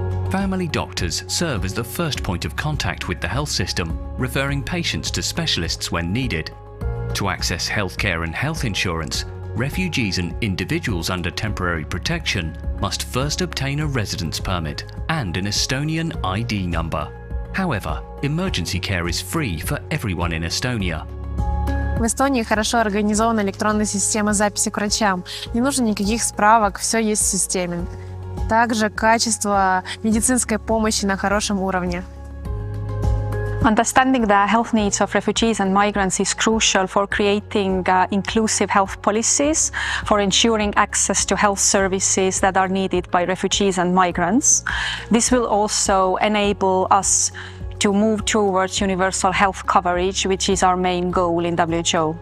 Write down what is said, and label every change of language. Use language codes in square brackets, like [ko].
[en] Family doctors serve as the first point of contact with the health system, referring patients to specialists when needed. To access healthcare and health insurance, refugees and individuals under temporary protection must first obtain a residence permit and an Estonian ID number. However, emergency care is free for everyone in Estonia. [ru] В Эстонии хорошо организована электронная система записи к врачам. Не нужно никаких справок, все есть в системе. Также качество медицинской помощи на хорошем уровне. [en] Understanding the health needs of refugees and migrants is crucial for creating inclusive health policies, for ensuring access to health services that are needed by refugees and migrants. This will also enable us to move towards universal health coverage, which is our main goal in WHO.